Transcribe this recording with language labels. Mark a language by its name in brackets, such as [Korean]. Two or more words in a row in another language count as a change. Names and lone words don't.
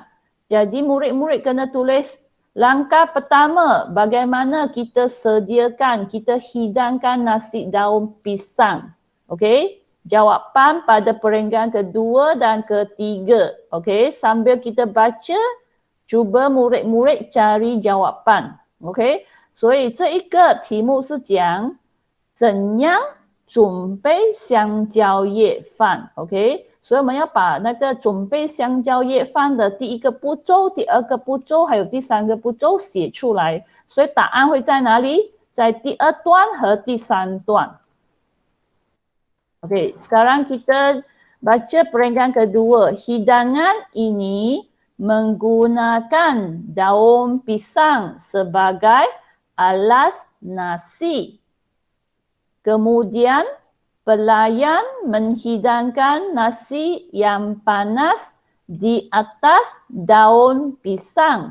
[Malay] Jadi murid-murid kena tulis langkah pertama bagaimana kita sediakan, kita hidangkan nasi daun pisang. Okey, jawapan pada perenggan kedua dan ketiga. Okey, sambil kita baca, cuba murid-murid cari jawapan. Okey, [Chinese] 所以这一个题目是讲怎样准备香蕉叶饭 ？OK， 所以我们要把那个准备香蕉叶饭的第一个步骤、第二个步骤还有第三个步骤写出来。所以答案会在哪里？在第二段和第三段。OK， [Malay] sekarang kita baca perenggan kedua. Hidangan ini menggunakan daun pisang sebagai alas nasi. Kemudian pelayan menghidangkan nasi yang panas di atas daun pisang.